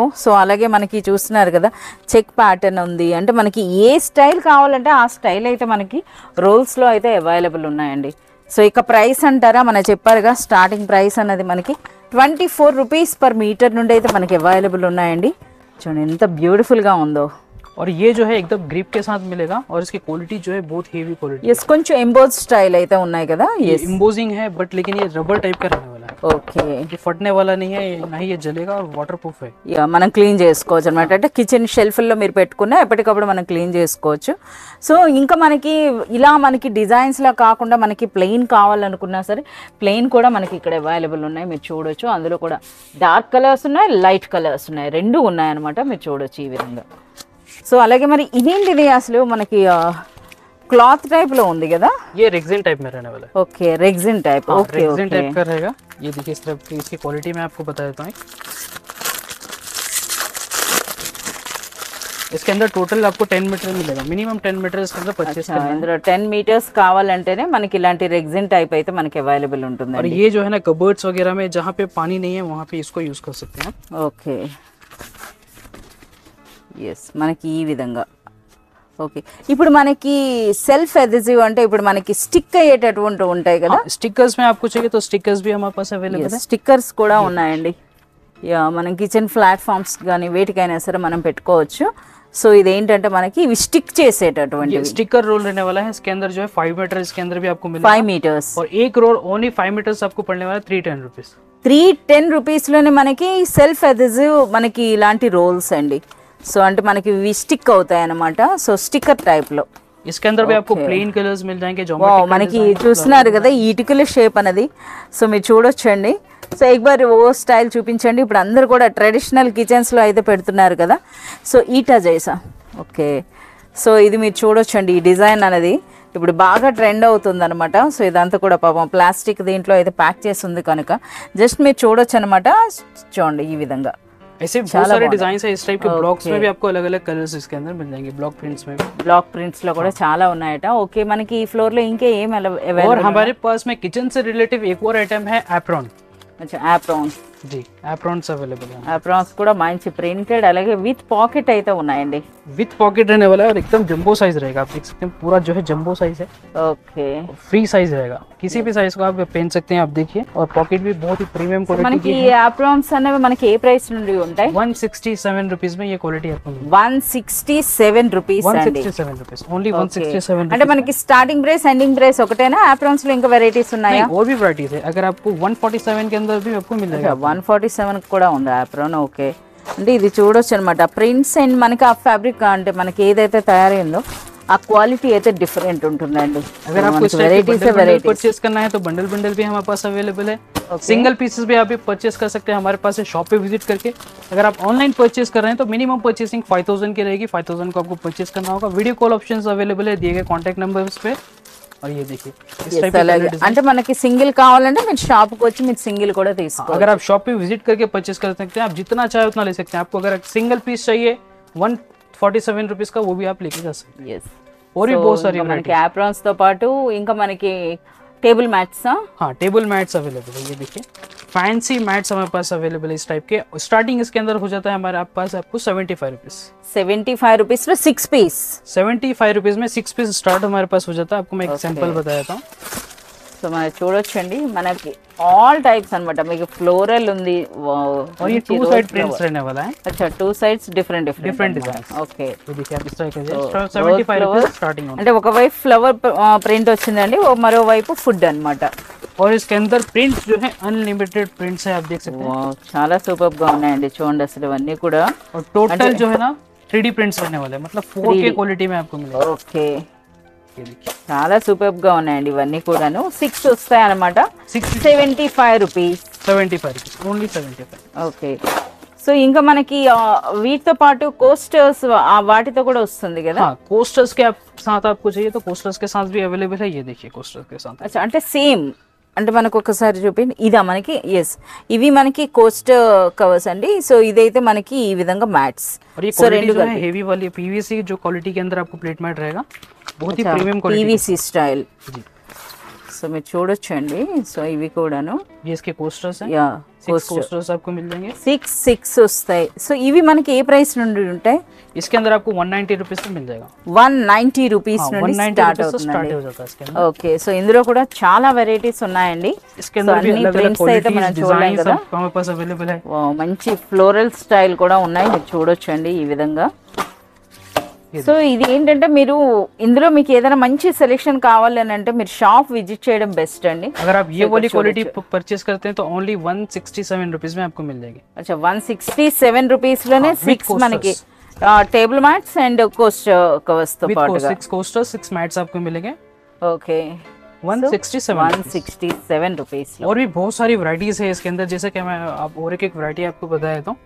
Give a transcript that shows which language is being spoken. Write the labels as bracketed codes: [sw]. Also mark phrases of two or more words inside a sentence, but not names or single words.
[te] సో అలాగే మనకి చూస్తున్నారు కదా, [en] check pattern [te] ఉంది. అంటే మనకి ఏ స్టైల్ కావాలంటే ఆ స్టైల్ అయితే మనకి రోల్స్లో అయితే అవైలబుల్ ఉన్నాయండి. సో ఇక ప్రైస్ అంటారా, మన చెప్పారుగా [en] starting price [te] అన్నది మనకి 24 [en] rupees per meter [te] నుండి అయితే మనకి అవైలబుల్ ఉన్నాయండి. చూడండి ఎంత బ్యూటిఫుల్గా ఉందో. [hi] और ये जो है एकदम ग्रिप के साथ मिलेगा और इसकी क्वालिटी जो है बहुत [en] heavy quality. [te] ఎస్, కొంచెం [en] emboss style [te] అయితే ఉన్నాయి కదా. [hi] ये एम्बोजिंग है बट लेकिन ये रबर टाइप का रहने वाला है. [te] ఓకే. [hi] ये फटने वाला नहीं है, ना ही ये जलेगा और [en] water proof [hi] है. [te] యా, మనం క్లీన్ చేసుకోవచ్చు అనమాట. అంటే [en] kitchen shelfలో [te] మీరు పెట్టుకున్న ఎప్పటికప్పుడు మనం క్లీన్ చేసుకోవచ్చు. సో ఇంకా మనకి ఇలా మనకి డిజైన్స్లా కాకుండా మనకి ప్లెయిన్ కావాలనుకున్నా సరే ప్లెయిన్ కూడా మనకి ఇక్కడ అవైలబుల్ ఉన్నాయి, మీరు చూడొచ్చు. అందులో కూడా [en] dark colors [te] ఉన్నాయి, [en] light colors [te] ఉన్నాయి, రెండు ఉన్నాయన్నమాట, మీరు చూడొచ్చు ఈ విధంగా. సో అలాగే మరి ఇదేంటిది అసలు మనకి [en] cloth type [te] లో ఉంది కదా. [hi] ये [en] rexine type [hi] में रहने वाला है. [te] ఓకే, [en] rexine type. [te] ఓకే, [en] rexine type [hi] का रहेगा. ये देखिए इस तरह की इसकी क्वालिटी मैं आपको बता देता हूँ. इसके अंदर टोटल आपको 10 मीटर मिलेगा, मिनिमम 10 मीटर इसके अंदर परचेस करना है. [te] ఇందులో 10 మీటర్స్ కావాలంటేనే మనకి ఇలాంటి [en] rexine type [te] అయితే మనకి అవైలబుల్ ఉంటుంది. [hi] और ये जो है ना कबर्ड्स वगैरह में जहाँ पे पानी नहीं है वहाँ पे इसको यूज कर सकते हैं. [te] ఓకే. ఎస్, మనకి ఈ విధంగా. ఓకే, ఇప్పుడు మనకి [en] self adhesive [te] అంటే ఇప్పుడు మనకి స్టిక్ అయ్యేటటువంటి ఉంటాయి కదా. [hi] स्टिकर्स में आपको चाहिए तो स्टिकर्स भी हमारे पास अवेलेबल है. [te] స్టిక్కర్స్ కూడా ఉన్నాయండి. యా, మనం [en] kitchen platforms [te] కానీ వేటికైనా సరే మనం పెట్టుకోవచ్చు. సో ఇదేంటంటే మనకి ఇవి స్టిక్ చేసేటటువంటి [en] sticker roll [hi] रहने वाला है. इसके अंदर जो है 5 मीटर इसके अंदर भी आपको मिलेगा. [te] 5 మీటర్స్. [hi] और एक [en] roll only [hi] 5 मीटर्स आपको पड़ने वाला है 310 रुपीज. [te] 310 రూపీస్లోనే మనకి [en] self adhesive [te] మనకి ఇలాంటి రోల్స్ అండి. సో అంటే మనకి ఇవి స్టిక్ అవుతాయి అన్నమాట. సో [en] sticker type [te] లో. [hi] इसके अंदर भी आपको [en] plain colors [hi] मिल जाएंगे. [te] మనకి చూస్తున్నారు కదా ఈ ఇటుకల షేప్ అనేది. సో మీరు చూడొచ్చండి. సో [hi] एक बार [te] ఓ స్టైల్ చూపించండి. ఇప్పుడు అందరు కూడా [en] traditional kitchensలో [te] అయితే పెడుతున్నారు కదా. సో [hi] ईंटा जैसा. [te] ఓకే, సో ఇది మీరు చూడొచ్చండి. ఈ డిజైన్ అనేది ఇప్పుడు బాగా ట్రెండ్ అవుతుంది అనమాట. సో ఇదంతా కూడా పాపం ప్లాస్టిక్ దీంట్లో అయితే ప్యాక్ చేసి ఉంది కనుక జస్ట్ మీరు చూడొచ్చు అనమాట. చూడండి ఈ విధంగా. [hi] ऐसे बहुत सारे डिजाइन है. इस टाइप के ब्लॉक्स में भी आपको अलग अलग कलर्स इसके अंदर मिल जाएंगे. [en] block prints [hi] में भी, [en] block prints [te] లో కూడా చాలా ఉన్నాయట. ఓకే, మనకి ఈ ఫ్లోర్ లో ఇంకా ఏం అవైలబుల్? [hi] और हमारे पास में किचन से रिलेटिव एक और आइटम है एप्रॉन. अच्छा, एप्रॉन. जी, एप्रॉन्स अवेलेबल है. [te] एप्रॉन्स కూడా మంచి ప్రింటెడ్ అలాగే [en] with pocket [te] అయితే ఉన్నాయండి. [en] with pocket [hi] रहने वाला है और एकदम [en] jumbo size [hi] रहेगा. आप देख सकते हैं पूरा जो है [en] jumbo size [hi] है. ओके, [en] free size [hi] रहेगा, किसी भी साइज को आप पहन सकते हैं. आप देखिए, और पॉकेट भी बहुत ही [en] premium quality [te] మనకి एप्रॉन्स అనేవి మనకి ఏ ప్రైస్ నుండి ఉంటాయి? [hi] 167 रुपीस में ये क्वालिटी आपको मिलेगी. [te] 167 రూపీస్ అండి. [hi] 167 रुपीस ओनली. 167 [te] అంటే మనకి [en] starting price ending price [te] ఒకటేనా? एप्रॉन्स లో ఇంకా వెరైటీస్ ఉన్నాయా? [hi] और भी वैरायटीज है. अगर आपको 147 के अंदर भी आपको मिल जाएगा. [te] 147 కూడా ఉంది एप्रॉन. ఓకే, అంటే ఇది చూడొచ్చు అనమాట. [en] prints and [te] మనకి ఆ ఫ్యాబ్రిక్ అంటే మనకి ఏదైతే తయారైందో ఆ క్వాలిటీ అయితే డిఫరెంట్ ఉంటుందండి. [hi] अगर आपको इस टाइप के [en] bundle purchase [hi] करना है तो बंडल बंडल भी हमारे पास अवेलेबल है. [en] single pieces [hi] भी आप परचेस कर सकते हैं हमारे पास से शॉप पे विजिट करके. अगर आप [en] online purchase [hi] कर रहे हैं तो [en] minimum purchasing [hi] 5000 की रहेगी. 5000 को आपको परचेस करना होगा. [en] video call options available [hi] है दिए गए [en] contact numbers [hi] पे. और ये देखिए इस टाइप के [te] అంటే మనకి సింగిల్ కావాలంటే మీరు షాప్ కి వచ్చి మీరు సింగిల్ కూడా తీసుకోవచ్చు. [hi] अगर आप शॉप पे विजिट करके परचेस कर सकते हैं. आप जितना चाहे उतना ले सकते हैं. आपको अगर [en] single piece [hi] चाहिए 147 रुपीस का वो भी आप लेके जा सकते हैं. और भी बहुत सारी [te] మనకి एप्रॉन्स తో పాటు ఇంకా మనకి [en] table mats. [hi] हाँ, [en] table mats available [hi] है. ये देखिए [en] fancy mats [hi] हमारे पास अवेलेबल है इस टाइप के. स्टार्टिंग इसके अंदर हो जाता है हमारे पास आपको 75 रुपीस. 75 रुपीस में 6 पीस. 75 रुपीस में 6 पीस स्टार्ट हमारे पास हो जाता है. आपको मैं एक सैंपल बता देता हूँ. [te] సో మనం చూడొచ్చండి మనకి [en] all types [te] అన్నమాట. మీకు ఫ్లోరల్ ఉంది. [hi] और ये 2 [en] side prints [hi] रहने वाला है. अच्छा, 2 [en] sides different [hi] डिजाइन. ओके, ये देखिए आप इस तरह के 75 रुपीस स्टार्टिंग. [te] అంటే ఒక వైపు [en] flower print [te] వచ్చిందండి, మరో వైపు ఫుడ్ అన్నమాట. [hi] और इसके अंदर प्रिंट्स जो है [en] unlimited prints [hi] है. आप देख सकते हैं. [te] చాలా సూపర్ గా ఉన్నాయండి. చూడండి అసలు ఇవన్నీ కూడా. [hi] और टोटल जो है ना [en] 3D prints [hi] रहने वाले हैं, मतलब 4K क्वालिटी में आपको मिलेगा। [te] ఓకే, [hi] ये देखिए [te] చాలా సూపర్ గా ఉన్నాయండి ఇవన్నీ కూడాను। 6 వస్తాయి అన్నమాట। 75 రూపీస్, [hi] 75 रुपीस, ओनली 75। [te] ఓకే, సో ఇంకా మనకి వీటితో పాటు కోస్టర్స్ వాటితో కూడా వస్తుంది కదా? [hi] हाँ, कोस्टर्स के साथ आपको चाहिए तो कोस्टर्स के साथ भी अवेलेबल है। ये देखिए कोस्टर्स के साथ। [te] అచ్చా, అంటే సేమ్, అంటే మనకు ఒకసారి చూపిండి ఇదా మనకి? ఎస్, ఇవి మనకి [en] coast covers [te] అండి। సో ఇదైతే మనకి ఈ విధంగా మ్యాట్స్। [hi] और ये क्वालिटी जो है हेवी वाली पीवीसी जो क्वालिटी के अंदर आपको [en] plate mat [hi] रहेगा, बहुत ही [en] premium quality PVC style. [hi] जी, [te] సో మీరు చూడొచ్చండి। సో ఇవి కూడాను [hi] ये इसके कोस्टर्स हैं। [te] యా, [hi] 6 कोस्टर्स आपको मिल जाएंगे। [te] 6 వస్తాయి। సో ఇవి మనకి ఏ ప్రైస్ నుండి ఉంటాయి? [hi] इसके अंदर आपको 190 रुपीस से मिल जाएगा। [te] 190 రూపీస్ నుండి 190 స్టార్ట్ [hi] रुपीस से स्टार्ट [te] అవుతుందండి। [hi] हो जाता है इसके अंदर। [te] ఓకే, సో ఇందులో కూడా చాలా వెరైటీస్ ఉన్నాయండి। [hi] इसके अंदर भी [te] అన్ని [hi] अलग अलग [te] ప్రింట్స్ అయితే మనం [hi] क्वालिटीज [te] చూడలేం [hi] डिजाइन [te] కదా। [hi] सब हमारे पास अवेलेबल है। [te] వావ్, మంచి ఫ్లోరల్ స్టైల్ కూడా ఉన్నాయి, మీరు చూడొచ్చండి ఈ విధంగా। సో ఇది ఏంటంటే మీరు ఇందులో మీకు ఏదైనా మంచి సెలెక్షన్ కావాలి అని అంటే మీరు [en] shop visit [te] చేయడం బెస్ట్ అండి। [hi] अगर आप ये वाली क्वालिटी परचेज करते हैं तो ओनली 167 रुपीस में आपको मिल जाएगी। [te] అచ్చా, 167 రూపీస్ లోనే 6 మనకి [en] table mats and coast covers [te] తో పాటుగా [hi] 6 कोस्टर्स 6 मैट्स आपको मिलेंगे। [te] ఓకే, 167 రూపీస్। [hi] और भी बहुत सारी वैरायटीज है इसके अंदर, जैसे कि मैं आप और एक वैरायटी आपको बता देता हूँ।